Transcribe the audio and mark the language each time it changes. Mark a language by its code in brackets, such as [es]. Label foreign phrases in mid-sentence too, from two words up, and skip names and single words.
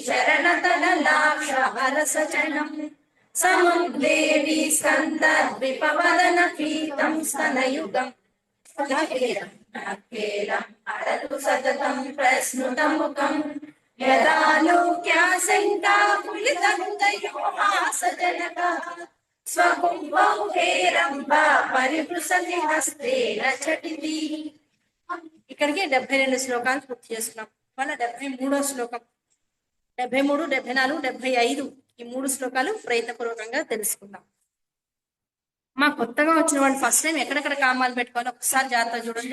[sa] चरणतललाक्षारसचनम् समुद्देवी स्कन्दद्विपवदन पीतं स्तनयुगम् नकेलम् अडतु सततं प्रस्नुतमुखम् यदालोक्याशङ्काकुलितहृदयो हासजनकः स्वकुम्भौ हेरम्ब परिपृशति हस्तेन झटिति। [te] ఇక్కడికి 72 శ్లోకాలు పూర్తి చేసుకున్నాం. మన 73వ శ్లోకం 73, 74, 75 ఈ 3 శ్లోకాలు ప్రయత్నపూర్వకంగా తెలుసుకుందాం. మా కొత్తగా వచ్చిన వాళ్ళు [en] first time [te] ఎక్కడెక్కడ కామాలు పెట్టుకోవాలి ఒకసారి జాగ్రత్త చూడండి.